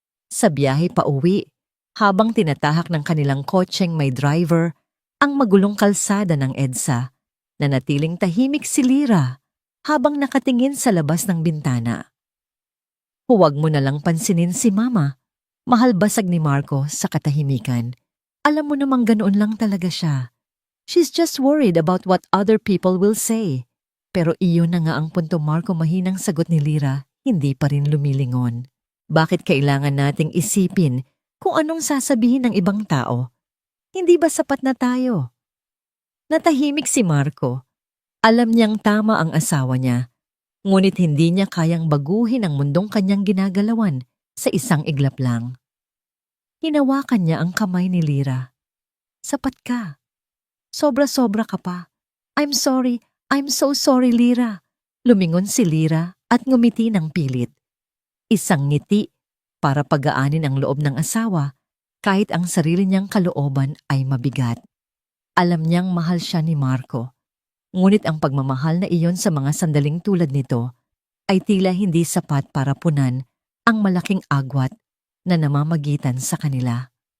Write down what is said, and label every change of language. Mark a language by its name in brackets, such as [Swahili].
[Filipino] Sa biyahe pa uwi, habang tinatahak ng kanilang kotseng may driver, ang magulong kalsada ng EDSA, nanatiling tahimik si Lira habang nakatingin sa labas ng bintana. Huwag mo na lang pansinin si Mama. Mahal basag ni Marco sa katahimikan. Alam mo namang ganoon lang talaga siya. [English] She's just worried about what other people will say. [Filipino] Pero iyon na nga ang punto, Marco, mahinang sagot ni Lira, hindi pa rin lumilingon. Bakit kailangan nating isipin kung anong sasabihin ng ibang tao? Hindi ba sapat na tayo? Natahimik si Marco. Alam niyang tama ang asawa niya, ngunit hindi niya kayang baguhin ang mundong kanyang ginagalawan sa isang iglap lang. Hinawakan niya ang kamay ni Lira. Sapat ka. Sobra-sobra ka pa. [English] I'm sorry, I'm so sorry, Lira. [Filipino] Lumingon si Lira at ngumiti ng pilit. Isang ngiti para pagaanin ang loob ng asawa kahit ang sarili niyang kalooban ay mabigat. Alam niyang mahal siya ni Marco. Ngunit ang pagmamahal na iyon sa mga sandaling tulad nito ay tila hindi sapat para punan ang malaking agwat na namamagitan sa kanila.